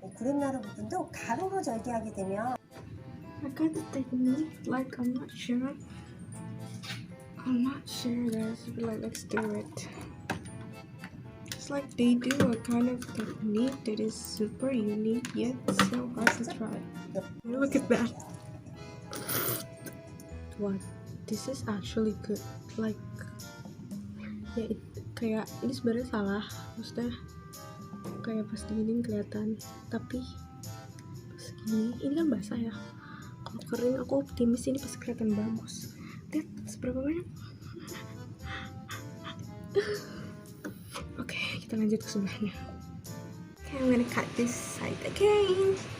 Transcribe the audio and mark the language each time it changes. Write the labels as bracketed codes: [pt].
[ko] 구렛나루 부분도 가로로 절개하게 되면 [en] I got the technique, like I'm not sure guys, but like let's do it. It's like they do a kind of technique that is super unique yet so hard to try. Look at that. What? This is actually good. Like [id] ya kayak ini sebenarnya salah, maksudnya kayak pas diginiin kelihatan, tapi pas gini ini kan basah ya. Kalau kering aku optimis ini pasti kelihatan bagus. Lihat seberapa banyak. Oke, kita lanjut ke sebelahnya. [en] Okay, I'm gonna cut this side again.